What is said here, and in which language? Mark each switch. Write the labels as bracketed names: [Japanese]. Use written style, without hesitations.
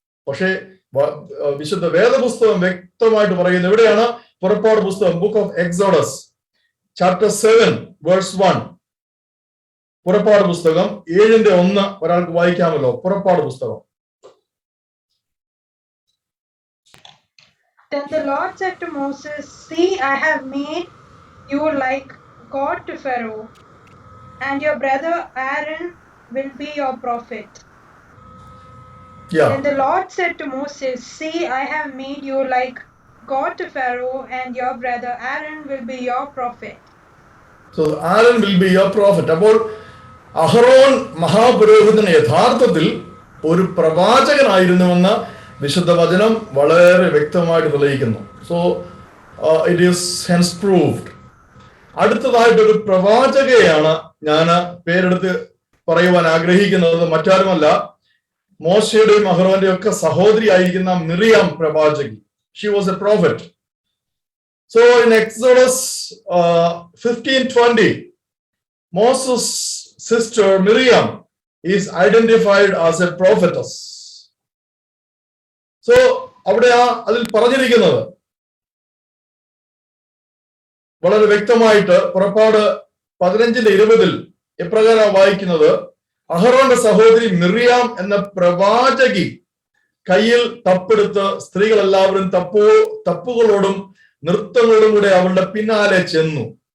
[Malayalam] പക്ഷേ വിശുദ്ധ വേദപുസ്തകം വ്യക്തമായിട്ട് പറയുന്നത് എവിടെയാണ്? പുറപ്പാട് പുസ്തകം, book of exodus, chapter 7 verse 1. പുറപ്പാട് പുസ്തകം 7:1 ഒരാൾക്ക് വായിക്കാമല്ലോ. പുറപ്പാട് പുസ്തകം. [English] Then the Lord said to Moses, "See, I have made you like God to Pharaoh, and your brother Aaron will be your prophet." Yeah. Then the Lord said to Moses, "See, I have made you like God to Pharaoh, and your brother Aaron will be your prophet." So Aaron will be your prophet. [Malayalam] അപ്പോൾ അഹറോൻ മഹാപുരോഹിതൻ യഥാർത്ഥത്തിൽ ഒരു പ്രവാചകനായിരുന്നുവെന്ന് വിശുദ്ധ വചനം വളരെ വ്യക്തമായിട്ട് തെളിയിക്കുന്നു. [English] So it is hence proved. [Malayalam] അടുത്തതായിട്ടൊരു പ്രവാചകയാണ് ഞാൻ പേരെടുത്ത് പറയുവാൻ ആഗ്രഹിക്കുന്നത്. മറ്റാരുമല്ല, മോശയുടെയും അഹറോന്റെയും ഒക്കെ സഹോദരി ആയിരിക്കുന്ന Miriam പ്രവാചകി. [English] She was a prophet. So in Exodus 15:20 Moses' sister Miriam is identified as a prophetess. [Malayalam] So അവിടെ അതിൽ പറഞ്ഞിരിക്കുന്നത് വളരെ വ്യക്തമായിട്ട് പുറപ്പാട് 15:20 എപ്രകാരം വായിക്കുന്നത്, അഹറോന്റെ സഹോദരി മിറിയാം എന്ന പ്രവാചകി കയ്യിൽ തപ്പെടുത്ത് സ്ത്രീകൾ എല്ലാവരും തപ്പുകളോടും നൃത്തങ്ങളോടും കൂടെ അവളുടെ പിന്നാലെ ചെന്നു.